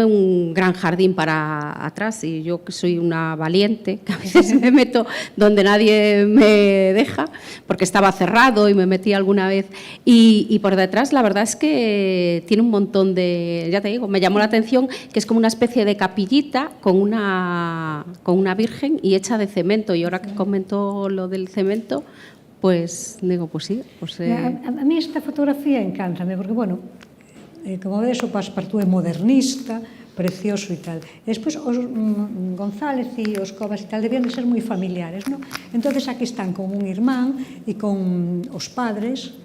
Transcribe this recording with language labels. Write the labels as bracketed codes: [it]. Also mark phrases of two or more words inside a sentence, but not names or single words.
[es] un gran jardín para atrás, y yo que soy una valiente, que a veces me meto donde nadie me deja, porque estaba cerrado y me metí alguna vez, y por detrás la verdad es que tiene un montón de, ya te digo, me llamó la atención que es como una especie de capillita con una virgen y hecha de cemento, y ahora que comentó lo del cemento, pues digo, pues sí. Pues, [gl] A mí esta fotografía encántame, porque, bueno, como vedes, o Passepartout é modernista, precioso e tal. E despois, os González e os Cobas e tal debían de ser moi familiares, non? Entonces, aquí están con un irmán e con os padres.